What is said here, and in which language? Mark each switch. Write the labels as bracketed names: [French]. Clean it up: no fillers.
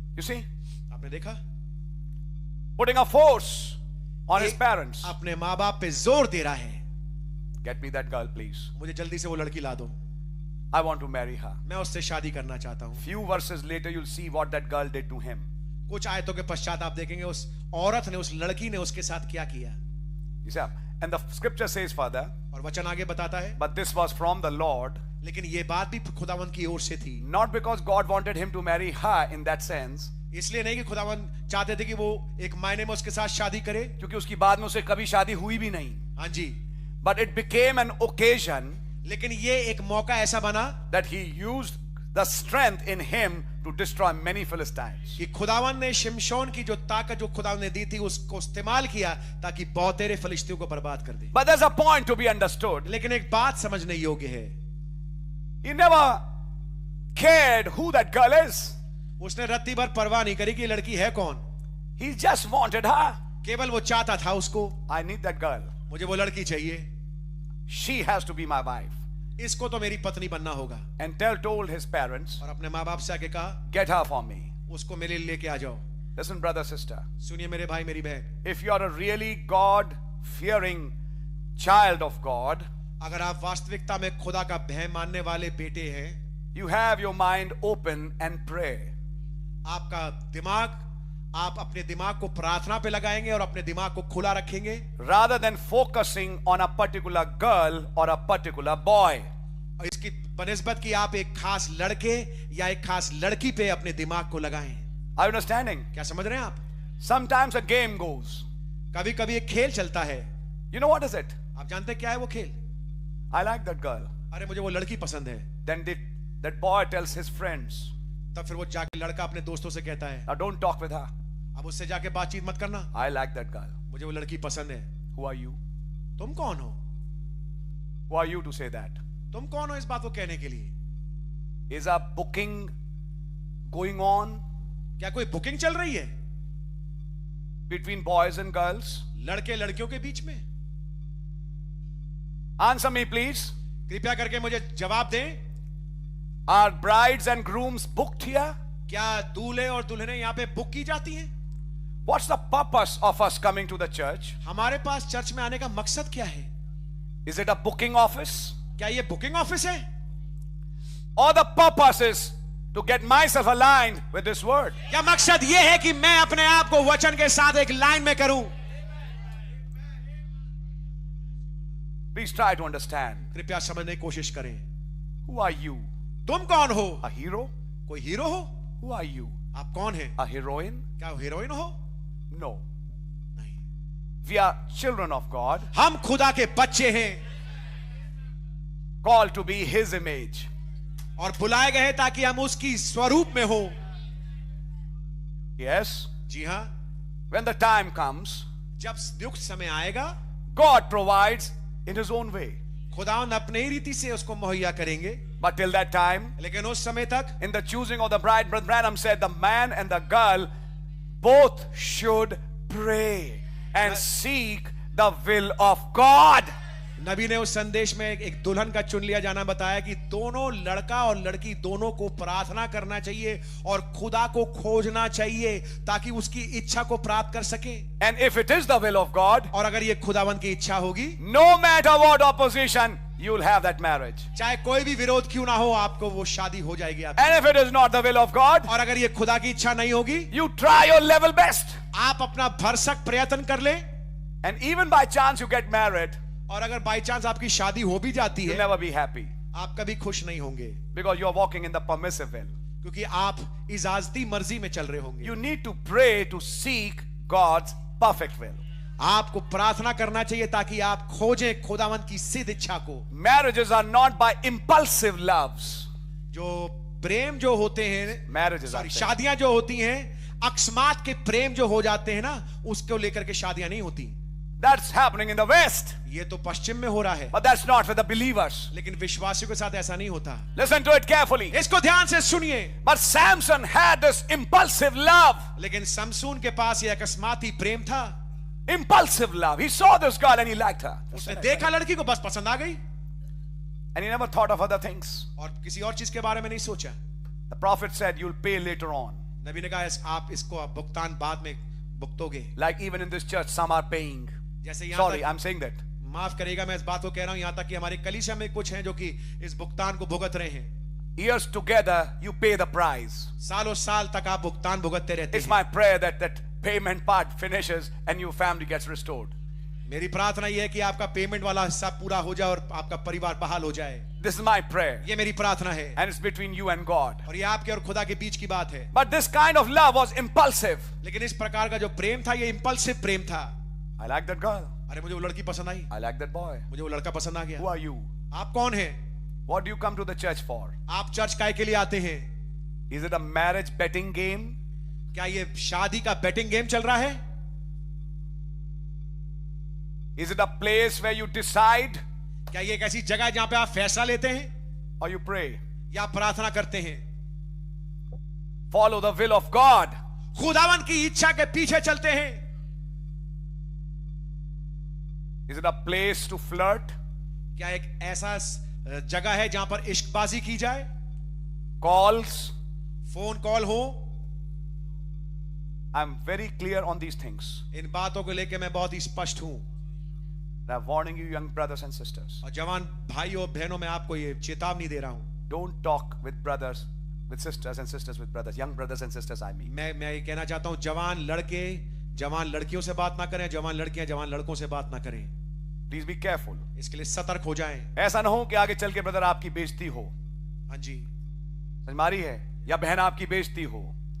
[English] You see? [Hindi] आपने देखा? [English] Putting a force on his parents. [Hindi] अपने माँ बाप पे जोर दे रहा है. [English] Get me that girl, please. [Hindi] मुझे जल्दी से वो लड़की ला दो. [English] I want to marry her. [Hindi] मैं उससे शादी करना चाहता हूँ. [English] Few verses later, you'll see what that girl did to him. [Hindi] कुछ आयतों के पश्चात आप देखेंगे उस औरत ने, उस लड़की ने उसके साथ क्या किया. [English] You see? And the scripture says further, [Hindi] और वचन आगे बताता है, [English] but this was from the Lord. [Hindi] लेकिन ये बात भी खुदावंद की ओर से थी. [English] Not because God wanted him to marry her in that sense. [Hindi] इसलिए नहीं कि खुदावंद चाहते थे कि वो एक मायने में उसके साथ शादी करे, क्योंकि उसकी बाद में उसे कभी शादी हुई भी नहीं. हाँ जी. [English] But it became an occasion, [Hindi] लेकिन ये एक मौका ऐसा बना [English] that he used the strength in him to destroy many Philistines. [Hindi] कि खुदावंद ने शिमशोन की जो ताकत जो खुदावंद ने दी थी उसको इस्तेमाल किया ताकि बहुतेरे फिलिस्तियों को बर्बाद कर दे. [English] But there's a point to be understood. [Hindi] लेकिन एक बात समझने योग्य है. [English] He never cared who that girl is. [Hindi] उसने रत्ती भर परवाह नहीं करी कि ये लड़की है कौन. [English] He just wanted her. [Hindi] केवल वो चाहता था उसको. [English] I need that girl. [Hindi] मुझे वो लड़की चाहिए. [English] She has to be my wife. [Hindi] इसको तो मेरी पत्नी बनना होगा. [English] And told his parents, [Hindi] और अपने माँ बाप से आके कहा, [English] Get her for me. [Hindi] उसको मेरे लिए लेके आ जाओ. [English] Listen, brother, sister. [Hindi] सुनिए मेरे भाई मेरी बहन, [English] If you are a really God-fearing child of God, [Hindi] अगर आप वास्तविकता में खुदा का भय मानने वाले बेटे हैं, [English] you have your mind open and pray. [Hindi] आपका दिमाग, आप अपने दिमाग को प्रार्थना पे लगाएंगे और अपने दिमाग को खुला रखेंगे, [English] Rather than focusing on a particular girl or a particular boy. [Hindi] और इसकी बनिस्बत कि आप एक खास लड़के या एक खास लड़की पे अपने दिमाग को लगाएं. [English] Are you understanding? [Hindi] क्या समझ रहे हैं आप? [English] Sometimes a game goes. [Hindi] कभी कभी एक खेल चलता है. [English] You know what is it? [Hindi] आप जानते हैं क्या है वो खेल? [English] I like that girl. [Hindi] अरे मुझे वो लड़की पसंद है. [English] Then that boy tells his friends, [Hindi] तब फिर वो जाके लड़का अपने दोस्तों से कहता है, [English] Now don't talk with her. [Hindi] अब उससे जाके बातचीत मत करना, [English] I like that girl. [Hindi] मुझे वो लड़की पसंद है. [English] Who are you? [Hindi] तुम कौन हो? [English] Who are you to say that? [Hindi] तुम कौन हो इस बात को कहने के लिए? [English] Is a booking going on [Hindi] क्या कोई बुकिंग चल रही है [English] between boys and girls? [Hindi] लड़के लड़कियों के बीच में? [English] Answer me, please. [Hindi] कृपया करके मुझे जवाब दें. [English] Are brides and grooms booked here? [Hindi] क्या दूल्हे और दुल्हनें यहाँ पे बुक की जाती हैं? [English] What's the purpose of us coming to the church? [Hindi] हमारे पास चर्च में आने का मकसद क्या है? [English] Is it a booking office? [Hindi] क्या ये बुकिंग ऑफिस है? [English] Or the purpose is to get myself aligned with this word? [Hindi] क्या मकसद ये है कि मैं अपने आप को वचन के साथ एक लाइन में करूं? [English] Please try to understand. [Hindi] कृपया समझने की कोशिश करें। [English] Who are you? [Hindi] तुम कौन हो? [English] A hero? [Hindi] कोई हीरो हो? [English] Who are you? [Hindi] आप कौन हैं? [English] A heroine? [Hindi] क्या हीरोइन हो? [English] No. [Hindi] नहीं। [English] We are children of God, [Hindi] हम खुदा के बच्चे हैं [English] called to be His image. [Hindi] और बुलाए गए हैं ताकि हम उसकी स्वरूप में हो। [English] Yes. [Hindi] जी हाँ, [English] When the time comes, [Hindi] जब युक्त समय आएगा, [English] God provides in His own way. [Hindi] खुदावंद अपने ही रीति से उसको मुहैया करेंगे। [English] But till that time, [Hindi] लेकिन उस समय तक [English] in the choosing of the bride, Brother Branham said the man and the girl both should pray and seek the will of God. [Hindi] नबी ने उस संदेश में एक दुल्हन का चुन लिया जाना बताया कि दोनों लड़का और लड़की दोनों को प्रार्थना करना चाहिए और खुदा को खोजना चाहिए ताकि उसकी इच्छा को प्राप्त कर सके। [English] And if it is the will of God, [Hindi] और अगर ये खुदावंद की इच्छा होगी, [English] no matter what opposition, you will have that marriage. [Hindi] चाहे कोई भी विरोध क्यों ना हो, आपको वो शादी हो जाएगी आपकी। [English] And if it is not the will of God, [Hindi] और अगर ये खुदा की इच्छा नहीं होगी, [English] you try your level best. [Hindi] आप अपना भरसक प्रयत्न कर ले। [English] And even by chance you get married, [Hindi] और अगर [English] by chance [Hindi] आपकी शादी हो भी जाती [English] you'll [Hindi] है, [English] never be happy [Hindi] आप कभी खुश नहीं होंगे [English] because you are walking in the permissive will. [Hindi] क्योंकि आप इजाजती मर्जी में चल रहे होंगे। [English] You need to pray to seek God's perfect will. [Hindi] आपको प्रार्थना करना चाहिए ताकि आप खोजें खुदावंद की सिद्ध इच्छा को। [English] Marriages are not by impulsive loves. [Hindi] जो प्रेम जो होते हैं, [English] Marriages are [Hindi] शादियां जो होती हैं, अकस्मात के प्रेम जो हो जाते हैं ना, उसको लेकर के शादियां नहीं होती। [English] That's happening in the West. [Hindi] ये तो पश्चिम में हो रहा है, [English] But that's not for the believers. [Hindi] लेकिन विश्वासियों के साथ ऐसा नहीं होता। [English] Listen to it carefully. [Hindi] इसको ध्यान से सुनिए। [English] But Samson had this impulsive love. [Hindi] लेकिन समसून के पास ये अकस्माती प्रेम था। [English] Impulsive love. He saw this girl and he liked her. [Hindi] उसने देखा लड़की को, बस पसंद आ गई [English] And he never thought of other things. [Hindi] और किसी और चीज के बारे में नहीं सोचा। [English] The prophet said, you'll pay later on. [Hindi] नबी ने कहा आप इसको भुगतान बाद में भुगतोगे। [English] Like even in this church, some are paying. [Hindi] जैसे यहाँ [English] Sorry, [Hindi] तक, [English] I'm saying that. [Hindi] माफ करेगा मैं इस बात को कह रहा हूं, यहाँ तक कि हमारी कलीसिया में कुछ हैं जो कि इस भुगतान को भुगत रहे हैं। [English] Years together, you pay the price. [Hindi] सालों साल तक आप भुगतान भुगतते रहते [English] It's [Hindi] हैं। [English] my prayer that that payment part finishes and your family gets restored. [Hindi] मेरी प्रार्थना यह है कि आपका पेमेंट वाला हिस्सा पूरा हो जाए और आपका परिवार बहाल हो जाए। [English] This is my prayer. [Hindi] ये मेरी प्रार्थना है [English] And it's between you and God. [Hindi] और ये आपके और खुदा के बीच की बात है। [English] But this kind of love was impulsive. [Hindi] लेकिन इस प्रकार का जो प्रेम था, ये इंपल्सिव प्रेम था। [English] I like that girl. [Hindi] अरे मुझे वो लड़की पसंद आई, [English] I like that boy. [Hindi] मुझे वो लड़का पसंद आ [English] Who [Hindi] गया। [English] are you? [Hindi] आप कौन हैं? [English] What do you come to the church for? [Hindi] आप चर्च काय के लिए आते हैं? [English] Is it a marriage betting game? [Hindi] क्या ये शादी का [English] betting game [Hindi] चल रहा है? [English] Is it a place where you decide [Hindi] क्या ये एक ऐसी जगह है जहां पे आप फैसला लेते हैं [English] or you pray? [Hindi] या प्रार्थना करते हैं? [English] Follow the will of God. [Hindi] खुदावन की इच्छा के पीछे चलते हैं। [English] Is it a place to flirt? [Hindi] क्या एक ऐसा जगह है जहां पर इश्कबाजी की जाए, [English] Calls? [Hindi] फोन कॉल हो? [English] I'm very clear on these things. [Hindi] इन बातों को लेकर मैं बहुत ही स्पष्ट हूं [English] I'm warning you, young brothers and sisters. [Hindi] और जवान भाइयों और बहनों में आपको ये चेतावनी दे रहा हूं। [English] Don't talk with brothers, with sisters, and sisters with brothers. Young brothers and sisters, I mean. [Hindi] मैं ये कहना चाहता हूं, जवान लड़के जवान लड़कियों से बात ना करें, जवान लड़कियां जवान लड़कों से बात ना करें। [English] Please be careful. [Hindi] इसके लिए सतर्क हो जाएं। ऐसा ना हो कि आगे चल के ब्रदर आपकी बेइज्जती हो। हाँ जी, समझ मारी है? या बहन आपकी बेइज्जती हो।